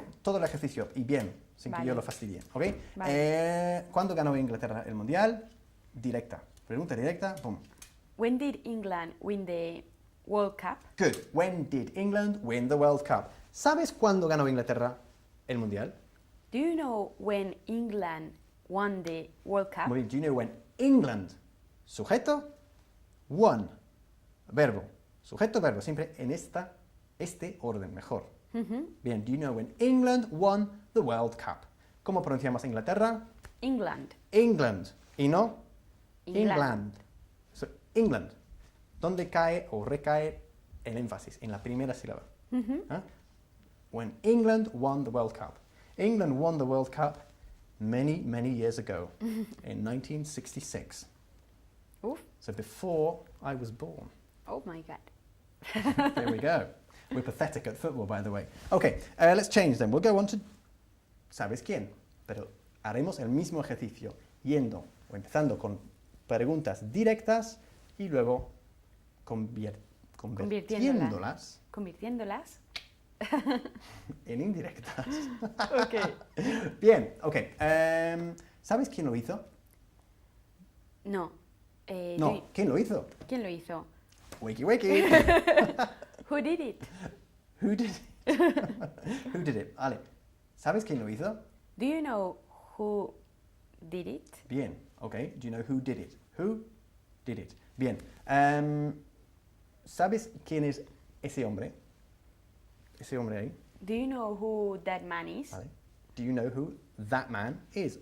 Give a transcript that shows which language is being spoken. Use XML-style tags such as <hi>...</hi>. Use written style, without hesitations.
<es>vez, todo el ejercicio y bien, sin que Vale. yo lo fastidie, ¿ok? Vale. ¿Cuándo ganó Inglaterra el Mundial? Directa. Pregunta directa, pum.</es> <en>When did England win the World Cup? Good. When did England win the World Cup?</en> <es>¿Sabes cuándo ganó Inglaterra el Mundial?</es> <en>Do you know when England won the World Cup?</en> <es>Muy bien.</es> <en>Do you know when England,</en> <es>sujeto, won, verbo, sujeto, verbo, siempre en este orden, mejor.</es> <en>Bien, do you know when England won the World Cup?</en> <es>¿Cómo pronunciamos Inglaterra?</es> <en>England.</en> <es>England. ¿Y no?</es> <en>England. So, England.</en> <es>¿Dónde cae o recae el énfasis? En la primera sílaba. ¿Ah?</es> <en>When England won the World Cup. England won the World Cup many, many years ago, in 1966. Oof. So before I was born. Oh my God. There we go. We're pathetic at football, by the way. Okay, let's change then. We'll go on to</en> <es>¿sabes quién? Pero haremos el mismo ejercicio, yendo o empezando con preguntas directas y luego convirtiéndolas Convirtiéndolas. en indirectas.</es> <en>Okay.</en> <es>Bien, ok. ¿Sabes quién lo hizo? No. No, ¿quién lo hizo? ¿Quién lo hizo? Wiki wiki.</es> <en>Who did it? Who did it? Who did it?</en> <es>Vale. ¿Sabes quién lo hizo?</es> <en>Do you know who did it? Bien, ok. Do you know who did it? Who did it? Bien.</en> <es>¿Sabes quién es ese hombre? Ese hombre ahí.</es> <en>Do you know who that man is?</en> <es>Vale.</es> <en>Do you know who that man is?</en>